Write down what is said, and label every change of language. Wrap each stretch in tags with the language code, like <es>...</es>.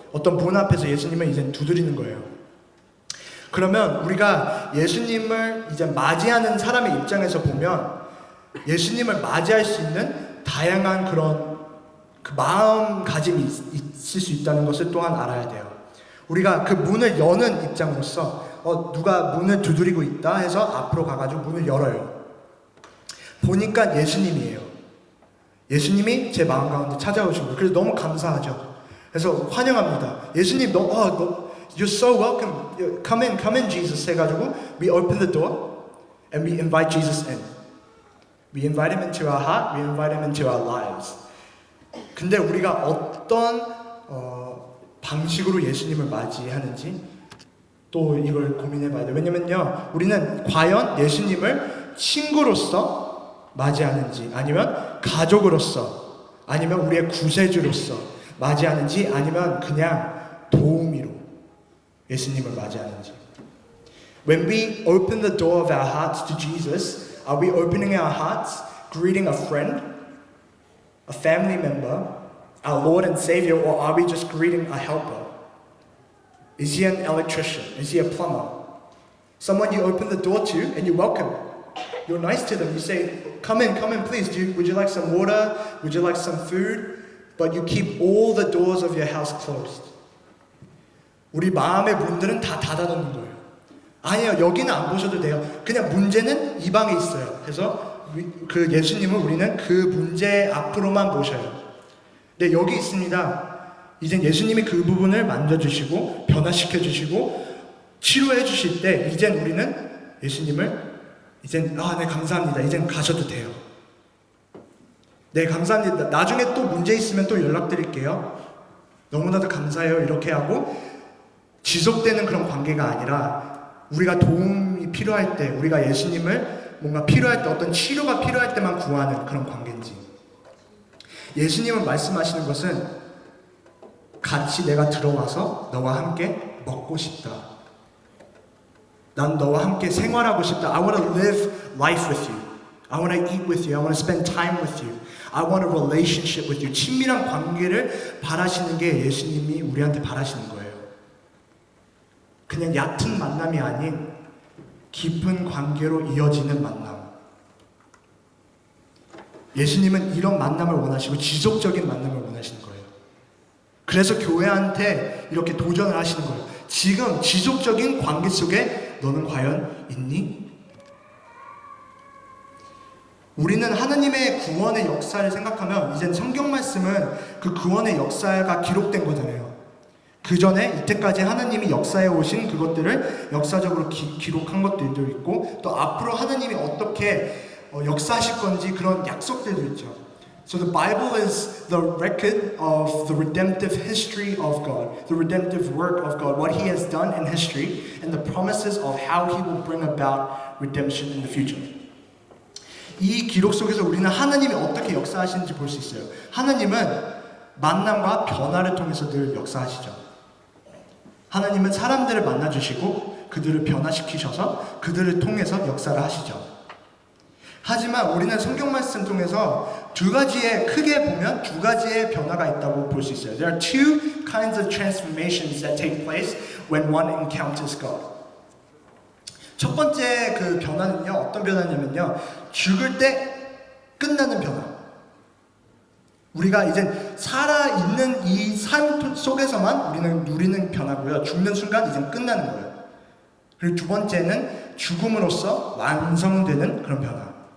<ko>어떤 문 앞에서 예수님을 이제 두드리는 거예요. 그러면 우리가 예수님을 이제 맞이하는 사람의 입장에서 보면 예수님을 맞이할 수 있는 다양한 그런 그 마음가짐이 있을 수 있다는 것을 또한 알아야 돼요. 우리가 그 문을 여는 입장으로서 누가 문을 두드리고 있다 해서 앞으로 가가지고 문을 열어요. 보니까 예수님이에요. 예수님이 제 마음 가운데 찾아오신 거예요. 그래서 너무 감사하죠. 그래서 환영합니다.</ko> <en>예수님, you're so welcome. Come in, Jesus.</en> <ko>해가지고</ko> <en>we open the door and we invite Jesus in. We invite him into our heart. We invite him into our lives.</en> <ko>근데 우리가 어떤 방식으로 예수님을 맞이하는지 또 이걸 고민해봐야 돼요. 왜냐면요, 우리는 과연 예수님을 친구로서 맞이하는지 아니면 가족으로서 아니면 우리의 구세주로서 맞이하는지 아니면 그냥 도우미로 예수님을 맞이하는지.</ko> <en>When we open the door of our hearts to Jesus, are we opening our hearts, greeting a friend, a family member, our Lord and Savior, or are we just greeting a helper? Is he an electrician? Is he a plumber? Someone you open the door to and you welcome. You're nice to them. You say, come in, please. Would you like some water? Would you like some food? But you keep all the doors of your house closed.</en> <ko>우리 마음의 문들은 다 닫아놓는 거예요. 아니요, 여기는 안 보셔도 돼요. 그냥 문제는 이 방에 있어요. 그래서 그 예수님을 우리는 그 문제 앞으로만 모셔요. 근데 여기 있습니다. 이젠 예수님이 그 부분을 만져주시고 변화시켜주시고 치료해 주실 때 이젠 우리는 예수님을 이젠 네 감사합니다. 이젠 가셔도 돼요. 네 감사합니다. 나중에 또 문제 있으면 또 연락드릴게요. 너무나도 감사해요. 이렇게 하고 지속되는 그런 관계가 아니라 우리가 도움이 필요할 때 우리가 예수님을 뭔가 필요할 때 어떤 치료가 필요할 때만 구하는 그런 관계인지. 예수님은 말씀하시는 것은 같이 내가 들어와서 너와 함께 먹고 싶다. 난 너와 함께 생활하고 싶다.</ko> <en>I want to live life with you. I want to eat with you. I want to spend time with you. I want a relationship with you.</en> <ko>친밀한 관계를 바라시는 게 예수님이 우리한테 바라시는 거예요. 그냥 얕은 만남이 아닌 깊은 관계로 이어지는 만남. 예수님은 이런 만남을 원하시고 지속적인 만남을 원하시는 거예요. 그래서 교회한테 이렇게 도전을 하시는 거예요. 지금 지속적인 관계 속에 너는 과연 있니? 우리는 하나님의 구원의 역사를 생각하면 이젠 성경 말씀은 그 구원의 역사가 기록된 거잖아요. 그 전에 이때까지 하나님이 역사에 오신 그것들을 역사적으로 기록한 것들도 있고 또 앞으로 하나님이 어떻게 역사하실 건지 그런 약속들도 있죠.</ko> <en>So the Bible is the record of the redemptive history of God, the redemptive work of God, what He has done in history, and the promises of how He will bring about redemption in the future.</en> <ko>이 기록 속에서 우리는 하나님이 어떻게 역사하시는지 볼 수 있어요. 하나님은 만남과 변화를 통해서 늘 역사하시죠. 하나님은 사람들을 만나주시고 그들을 변화시키셔서 그들을 통해서 역사를 하시죠. 하지만 우리는 성경 말씀 통해서 크게 보면 두 가지의 변화가 있다고 볼 수 있어요.</ko> <en>There are two kinds of transformations that take place when one encounters God.</en> <ko>첫 번째 그 변화는요, 어떤 변화냐면요, 죽을 때 끝나는 변화. 우리가 이제 살아있는 이 삶 속에서만 우리는 누리는 변화고요. 죽는 순간 이제 끝나는 거예요. 그리고 두 번째는 죽음으로써 완성되는 그런 변화.</ko>